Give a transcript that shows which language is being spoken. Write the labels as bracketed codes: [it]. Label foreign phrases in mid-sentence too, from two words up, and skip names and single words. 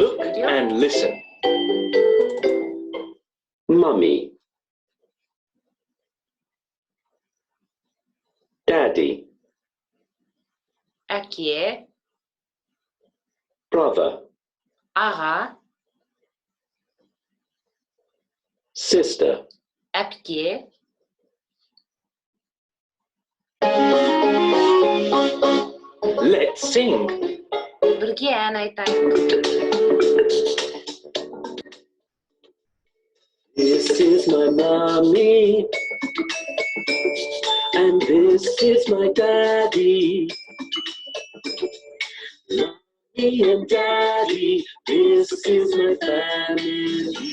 [en] Look video. and listen. Mummy. Daddy. [kk] Әке, [en] Brother. [kk] аға, [en] Sister. [kk] әпке, [en] Let's sing. [kk] бірге ән айтайық. [en] This is my mommy. And this is my daddy. and Daddy, this is my family.